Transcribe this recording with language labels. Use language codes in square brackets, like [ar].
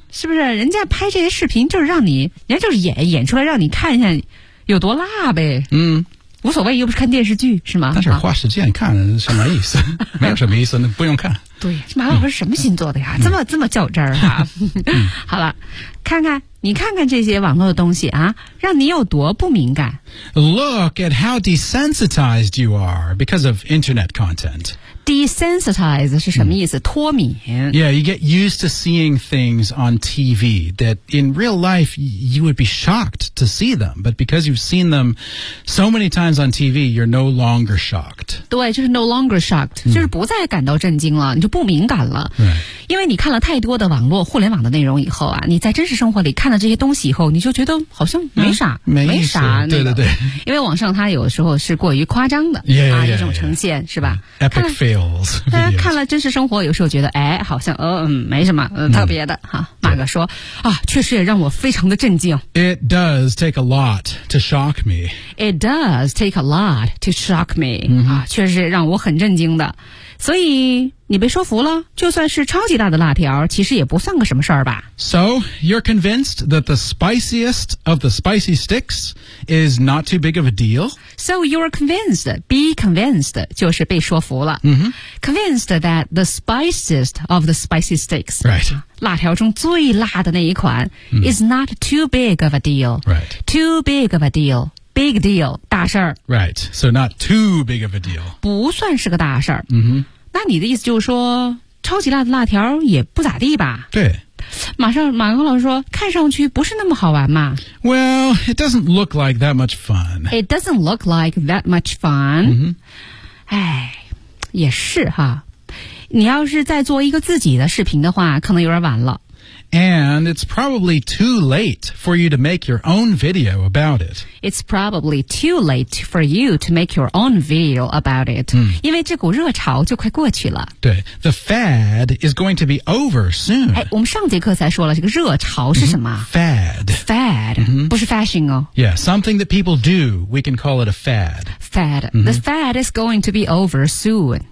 [zh] 是不是人家拍这些视频就是让你人家就是演出来让你看一下有多辣呗。嗯，无所谓，又不是看电视剧是吗？但是花时间看什么意思？没有什么意思，那不用看。对，马老师什么星座的呀？这么较真儿啊。好了，看看这些网络的东西啊，让你有多不敏感。 [en] Look at how desensitized you are because of internet content. [zh] Desensitize 是什么意思？脱敏。 [en] Yeah, you get used to seeing things on TV that in real life you would be shocked to see them. But because you've seen them so many times on TV, you're no longer shocked. [zh] 对，就是 [en] no longer shocked,、 [zh] 就是不再感到震惊了，你就不敏感了。 [en] Right. [zh] 因为你看了太多的网络互联网的内容以后啊，你在真实生活里看了这些东西以后，你就觉得好像没啥、那个。对对对。因为网上它有时候是过于夸张的 [en] yeah, [zh] 这种呈现 [en] yeah. [zh] 是吧 [en] ？Epic fail. [zh] 大家看了真实生活有时候觉得哎好像没什么特别的哈。马哥说啊确实也让我非常的震惊。 [en] It does take a lot to shock me. It does take a lot to shock me.、 Mm-hmm. [zh] 啊确实让我很震惊的。所以你被说服了就算是超级大的辣条其实也不算个什么事儿吧。 [en] So, you're convinced that the spiciest of the spicy sticks is not too big of a deal? So, you're convinced, be convinced, [zh] 就是被说服了。 Mm-hmm. [en] Convinced that the spiciest of the spicy sticks, right. [zh] 辣条中最辣的那一款、 [en] is not too big of a deal. Right. Too big of a deal. Big deal, [zh] 大事儿。 [en] Right, so not too big of a deal. [zh] 不算是个大事儿。 Mm-hmm. 那你的意思就是说超级辣的辣条也不咋地吧？对。马克老师说看上去不是那么好玩嘛。 [en] Well, it doesn't look like that much fun. It doesn't look like that much fun. 哎、 mm-hmm. [zh] 也是哈。你要是再做一个自己的视频的话可能有点晚了。 [en] And it's probably too late for you to make your own video about it. It's probably too late for you to make your own video about it.、嗯、 [zh] 因为这股热潮就快过去了。 [en] 对 ,the fad is going to be over soon. [zh] 哎我们上节课才说了这个热潮是什么、 [en] Fad. [zh] Fad.、不是 fashion 哦。 [en] Yeah, something that people do, we can call it a fad. Fad.、The fad is going to be over soon.